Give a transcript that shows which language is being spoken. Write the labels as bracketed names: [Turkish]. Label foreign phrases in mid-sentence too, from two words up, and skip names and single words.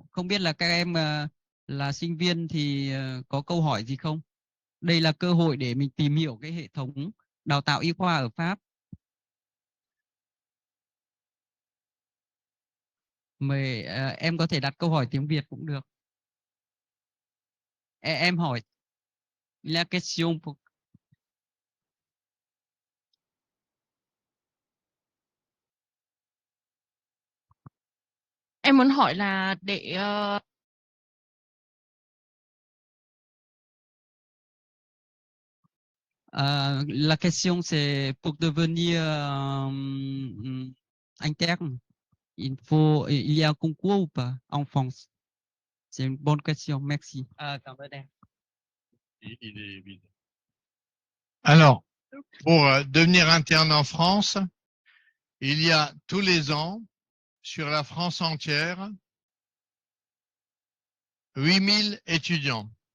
[Vietnamese] Không biết là các em là sinh viên thì có câu hỏi gì không? Đây là cơ hội để mình tìm hiểu cái hệ thống đào tạo y khoa ở Pháp. Mời em có thể đặt câu hỏi tiếng Việt cũng được. Em hỏi [French] la question pour... [Vietnamese] Em muốn hỏi là để [French] la question c'est pour devenir interne. Il y a un concours ou pas en France? C'est une bonne question, merci. [Vietnamese] Cảm ơn em. [French] Il est vide. Alors, pour devenir interne en France, il y a tous les ans, sur la France entière, 8000 étudiants.